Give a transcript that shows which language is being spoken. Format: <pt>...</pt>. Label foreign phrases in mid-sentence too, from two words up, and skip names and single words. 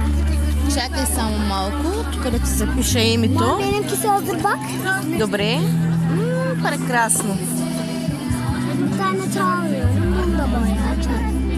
<bg>Чакай само малко, тук да ти запиша името.</bg> <tr>Benimkisi hazır bak.</tr> <bg>Добре. Прекрасно.</bg> <tr>Bir tane çağırıyorum. Bunu da boyayacağım.</tr>